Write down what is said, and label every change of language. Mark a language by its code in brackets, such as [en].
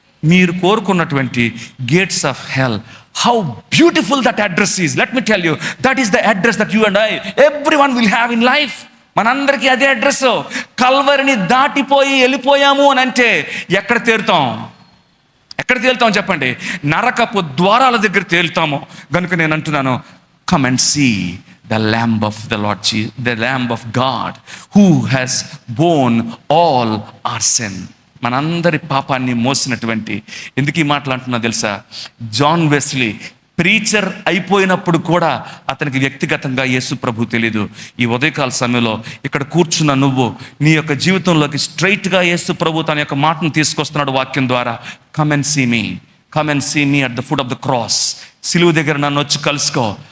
[te] మీరు కోరుకున్నటువంటి [en] Gates of hell. How beautiful that address is. Let me tell you, that is the address that you and I every one will have in life. [te] మనందరికీ అదే address. కల్వరిని దాటిపోయి వెళ్ళిపోయాము అని అంటే ఎక్కడ తేలుతాం చెప్పండి? నరకపు ద్వారాల దగ్గర తేలుతాము. కనుక నేను అంటున్నాను, [en] Come and see the lamb of the Lord Jesus, the lamb of God who has borne all our sin. [te] మనందరి పాపాన్ని మోసినటువంటి. ఎందుకు ఈ మాటలు అంటున్నా తెలుసా? జాన్ వెస్లీ ప్రీచర్ అయిపోయినప్పుడు కూడా అతనికి వ్యక్తిగతంగా యేసు ప్రభు తెలీదు. ఈ ఉదయకాల సమయంలో ఇక్కడ కూర్చున్న నువ్వు నీ యొక్క జీవితంలోకి స్ట్రైట్గా యేసు ప్రభు తన యొక్క మాటను తీసుకొస్తున్నాడు వాక్యం ద్వారా. [en] Come and see me at the foot of the cross. [te] సిలువ దగ్గర నన్ను వచ్చి కలుసుకో.